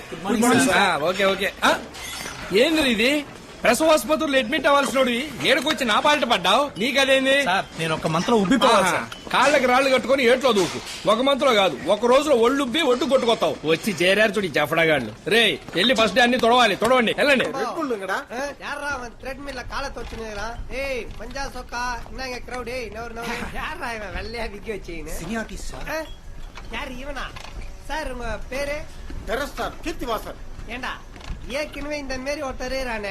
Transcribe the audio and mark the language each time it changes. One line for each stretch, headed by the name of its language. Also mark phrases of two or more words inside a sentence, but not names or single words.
English: okay okay.
Telugu: ఏంది ఇది? ప్రసవాసుపత్రులు అడ్మిట్ అవ్వాల్సిన ఏడుకొచ్చి నా పాలిట పడ్డావు. నీకదేంది? నేను ఒక మంత్లో ఉబ్బిపోవాలి. కాళ్ళకి రాళ్లు కట్టుకుని ఏట్లో దూకు. ఒక మంత్లో కాదు, ఒక రోజులో ఒళ్ళుబ్బి ఒడ్డు కొట్టుకొస్తావు. వచ్చి చేరారు చూడు జఫడాగాళ్ళు. రే వెళ్ళి
English: first day
Telugu: అన్ని తొడవాలి. తొడవండి వెళ్ళండి.
Tamil: சார் உங்க பேரு? கீர்த்திவாசன். ஏண்டா ஏற்கனவே இந்த மாரி ஒருத்தரே ரானே.